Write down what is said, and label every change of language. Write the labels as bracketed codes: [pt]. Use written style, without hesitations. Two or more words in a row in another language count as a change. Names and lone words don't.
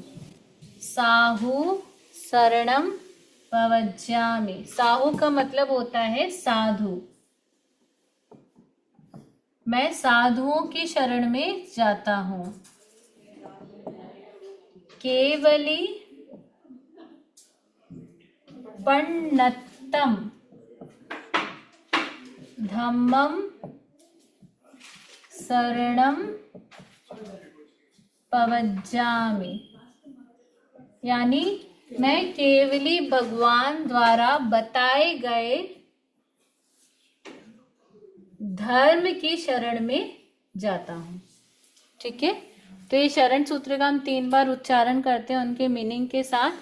[pra] साहु शरणं पवज्जामि। [hi] साहु का मतलब होता है साधु। मैं साधुओं की शरण में जाता हूँ। [pra] केवली पण्णत्तम धम्मं शरणं पवज्जामि। [hi] यानी मैं केवली भगवान द्वारा बताए गए धर्म की शरण में जाता हूँ। ठीक है, तो ये शरण सूत्र का हम 3 बार उच्चारण करते हैं उनके मीनिंग के साथ।